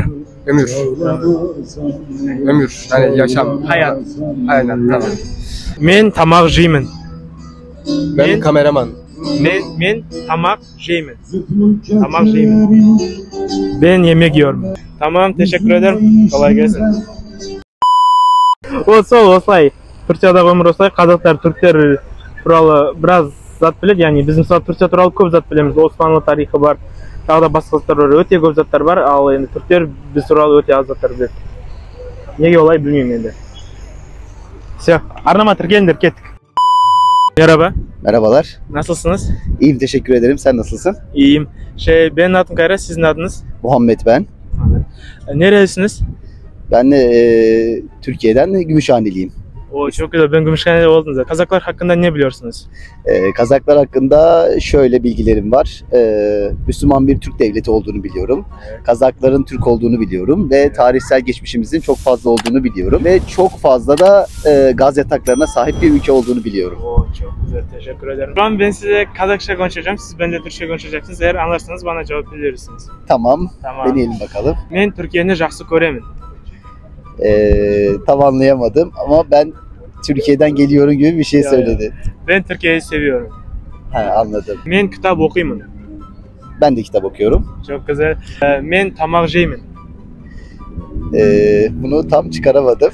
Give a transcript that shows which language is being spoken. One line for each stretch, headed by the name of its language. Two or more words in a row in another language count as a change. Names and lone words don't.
Turkish: Ömür. Ömür. Hani yaşam. Hayat. Aynen. Tamam.
Kazakh: Men tamak jeymin.
Turkish: Ben
Kazakh: Men-
Turkish: kameraman.
Kazakh: Men tamak jeymin. Tamak jeymin.
Turkish: Ben yemek yiyorum. Tamam, teşekkür ederim. Kolay gelsin.
Kazakh: Осылай. Түркиядағы өмір осылай. Қазақтар, түріктер туралы біраз зат біледі. Яғни біз мысалы Түркия туралы көп зат білеміз. Османлы тарихы бар. Тағы да басқа заттар бар. Өте көп заттар бар. Ал енді түріктер біз туралы өте аз заттар біледі. Неге олай білмеймін енді. Все. Арнама тіркеліңдер, кеттік.
Turkish: Merhaba. Merhabalar. Nasılsınız? İyiyim, teşekkür ederim. Sen nasılsın? İyiyim. Benim adım Kayra, sizin adınız? Muhammed ben. Nerelisiniz? Ben de Türkiye'den Gümüşhaneliyim. O çok güzel. Ben Gümüşhane'de oldum zaten. Kazaklar hakkında ne biliyorsunuz? Kazaklar hakkında şöyle bilgilerim var. Müslüman bir Türk devleti olduğunu biliyorum. Kazakların Türk olduğunu biliyorum ve tarihsel geçmişimizin çok fazla olduğunu biliyorum. Ve çok fazla da gaz yataklarına sahip bir ülke olduğunu biliyorum. O çok güzel. Teşekkür ederim. Şu an ben size Kazakça konuşacağım. Siz bende Türkçe konuşacaksınız. Eğer anlarsanız bana cevap verirsiniz. Tamam, Tamam. deneyelim bakalım.
Kazakh: Men Türkiye'ni жақсы көремін.
Turkish: Tam anlayamadım ama ben Türkiye'den geliyorum gibi bir şey Ya, söyledi. Ben Türkiye'yi seviyorum. Ha, anladım.
Kazakh: Men kitap okuyman.
Turkish: Ben de kitap okuyorum. Çok güzel.
Kazakh: Men tamak jeyman.
Turkish: Bunu tam çıkaramadım.